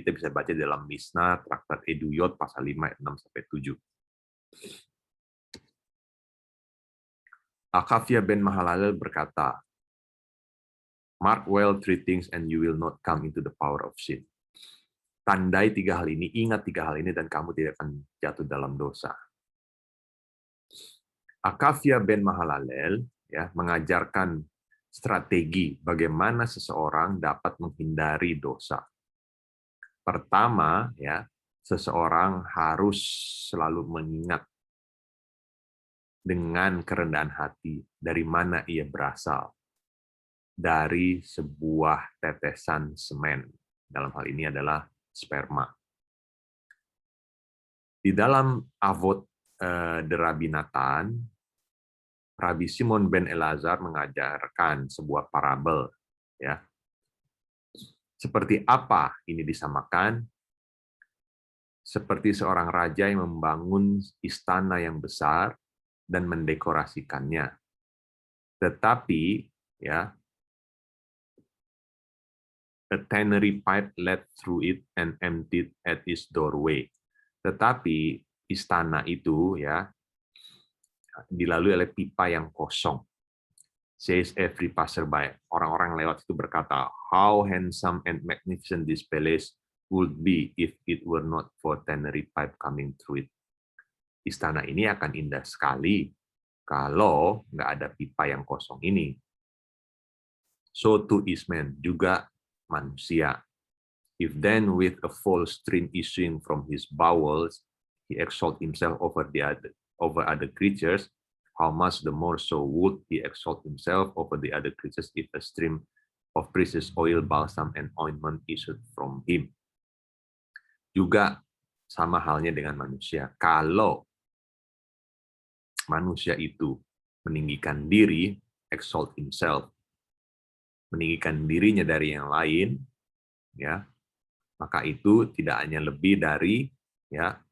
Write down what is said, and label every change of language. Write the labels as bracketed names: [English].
[Indonesian] Kita bisa baca dalam Mishnah traktat Eduyot pasal 5 ayat 6 sampai 7. [English] Akavia ben Mahalalel [Indonesian] berkata, [English] "Mark well 3 things and you will not come into the power of sin." [Indonesian] Tandai 3 hal ini, ingat 3 hal ini, dan kamu tidak akan jatuh dalam dosa. Akavia ben Mahalalel ya mengajarkan strategi bagaimana seseorang dapat menghindari dosa. Pertama, ya, seseorang harus selalu mengingat dengan kerendahan hati dari mana ia berasal. Dari sebuah tetesan semen. Dalam hal ini adalah sperma. Di dalam Avot de Rabbi Natan, Rabbi Simon ben Elazar mengajarkan sebuah parabel. Ya. Seperti apa ini disamakan? Seperti seorang raja yang membangun istana yang besar dan mendekorasikannya. Tetapi, ya, [English] a tannery pipe led through it and emptied at its doorway. [Indonesian] Tetapi istana itu ya dilalui oleh pipa yang kosong. [English] Says every passerby. [Indonesian] Orang-orang lewat itu berkata, [English] how handsome and magnificent this palace would be if it were not for tannery pipe coming through it. [Indonesian] Istana ini akan indah sekali kalau nggak ada pipa yang kosong ini. [English] So too is man, [Indonesian] juga manusia. [English] If then with a full stream issuing from his bowels, he exalt himself over other creatures, how much the more so would he exalt himself over the other creatures if a stream of precious oil, balsam, and ointment issued from him. [Indonesian] Juga sama halnya dengan manusia. Kalau manusia itu meninggikan diri, [English] exalt himself, [Indonesian] meninggikan dirinya dari yang lain, ya, maka itu tidak hanya lebih dari ya